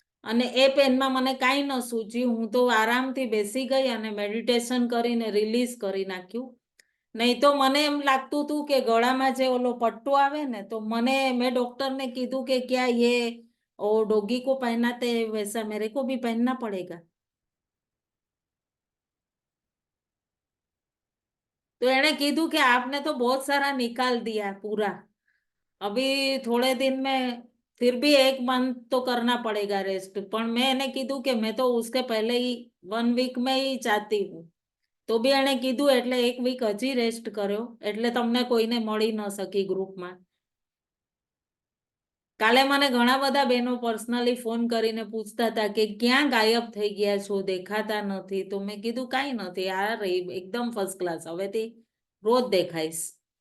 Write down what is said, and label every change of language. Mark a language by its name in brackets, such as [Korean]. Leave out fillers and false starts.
[Gujarati] અને એ પેનમાં મને કાંઈ ન સૂચ્યું. હું તો આરામથી બેસી ગઈ અને મેડિટેશન કરીને રિલીઝ કરી નાખ્યું. નહીં તો મને એમ લાગતું હતું કે ગળામાં જે ઓલો પટ્ટો આવે ને, તો મેં ડોક્ટરને કીધું કે ક્યાં [Hindi] ये डॉगी को पहनाते हैं वैसा मेरे को भी पहनना पड़ेगा. तो एने कीधु कि आपने तो बहुत सारा निकाल दिया पूरा, अभी थोड़े दिन में फिर भी 1 मंथ तो करना पड़ेगा रेस्ट। पर मैं एने कीधु कि मैं तो उसके पहले ही 1 वीक में ही चाहती हूँ। तो बी एने कीधु [Gujarati] એટલે 1 વીક હજી રેસ્ટ કર્યો, એટલે તમને કોઈને મળી ન શકી ગ્રુપમાં। કાલે મને ઘણા બધા બહેનો પર્સનલી ફોન કરીને પૂછતા હતા કે ક્યાં ગાયબ થઈ ગયા છો, દેખાતા નથી। તો મેં કીધું કાંઈ નથી, આ રહી એકદમ ફર્સ્ટ ક્લાસ, હવેથી રોજ દેખાઈશ।